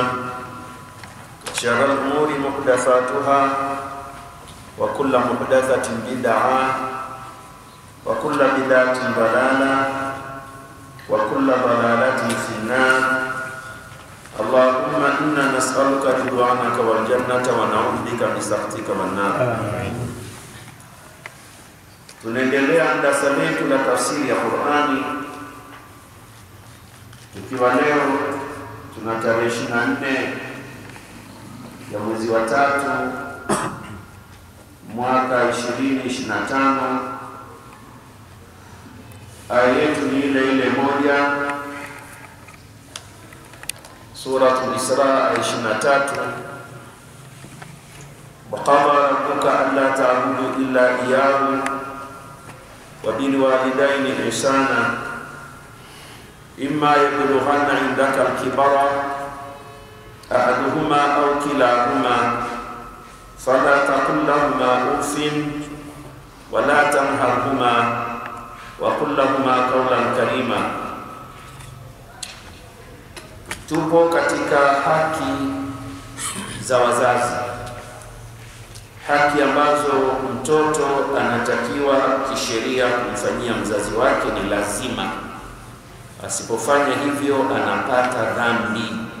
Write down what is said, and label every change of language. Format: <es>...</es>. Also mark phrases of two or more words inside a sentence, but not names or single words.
<ar>شر الأمور محدثاتها وكل محدثة بدعة وكل بدعة ضلالة وكل ضلالة في النار. اللهم إنا نسألك رضوانك والجنة ونعوذ بك من سخطك والنار.</ar> <sw>Tunaendelea darasa letu la tafsiri ya Qur'ani, tukiwa leo tuna tarehe 24 ya mwezi wa 3 mwaka 2025. Aya yetu ni ile moja, Surah Al-Isra 23.</sw> <ar>وقضى ربك ألا تعبدوا إلا إياه وبالوالدين إحسانا إما يبلغن عندك الكبر أحدهما أو كلاهما فلا تقل لهما أف ولا تنهرهما وقل لهما قولا كريما.</ar> <sw>Tupo katika haki za wazazi, haki ambazo mtoto anatakiwa kisheria kumfanyia mzazi wake, ni lazima. Asipofanya hivyo anapata dhambi.</sw>